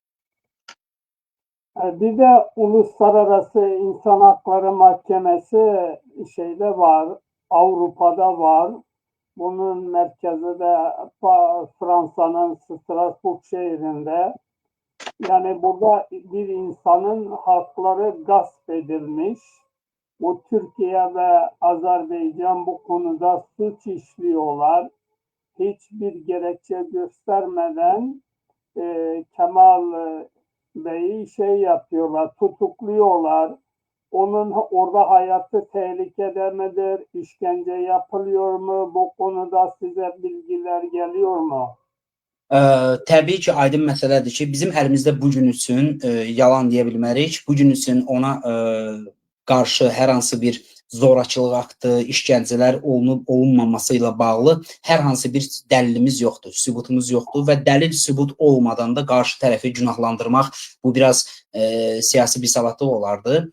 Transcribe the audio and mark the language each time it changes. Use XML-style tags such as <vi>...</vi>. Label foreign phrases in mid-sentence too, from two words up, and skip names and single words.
<az>Bir də Uluslararası İnsan Hakları Mahkəməsi şeydə var, Avrupa'da var. Bunun mərkəzi də Fransanın Strasbourg şehrində. Yəni burada bir insanın hakları gasp edilmiş.</az> <tr>Bu Türkiye ve Azerbaycan bu konuda suç işliyorlar. Hiçbir gerekçe göstermeden Kemal Bey'i yapıyorlar, tutukluyorlar. Onun orada hayatı tehlikede midir? İşkence yapılıyor mu? Bu konuda size bilgiler geliyor mu?</tr> <az>Təbii ki, aydın məsələdir ki, bizim əlimizdə bu gün üçün yalan deyə bilmərik. Bu gün üçün ona qarşı hər hansı bir zorakılıq aktı, işgəncələr olunub-olunmaması ilə bağlı hər hansı bir dəlilimiz yoxdur, sübutumuz yoxdur və dəlil sübut olmadan da qarşı tərəfi günahlandırmaq bu biraz siyasi bir savadlıq olardı.</az>